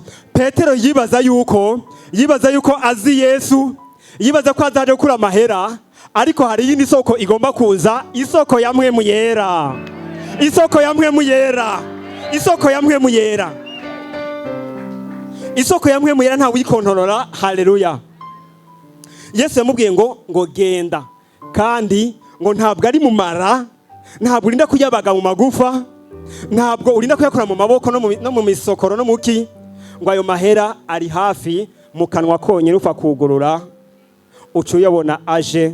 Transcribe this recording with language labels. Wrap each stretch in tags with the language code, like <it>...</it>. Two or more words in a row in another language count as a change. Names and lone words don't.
<rn>Petero yibaza yuko azi Yesu, yibaza ko azaje gukura amahera, ariko hari yindi soko igomba kuza, isoko ya Mpwemu Yera, isoko ya Mpwemu Yera, isoko ya Mpwemu Yera, isoko ya Mpwemu Yera nta wikontorora. Haleluya. Yesu yamubwiye ngo genda, kandi ngo ntabwo ari mumara, ntabwo urinda kuyabaga mu magufa, ntabwo urinda kuyakora mu maboko no mu misokoro no muki, ngo ayo mahera ari hafi mu kanwa konyine, upfa kugurura uca uyabona aje.</rn>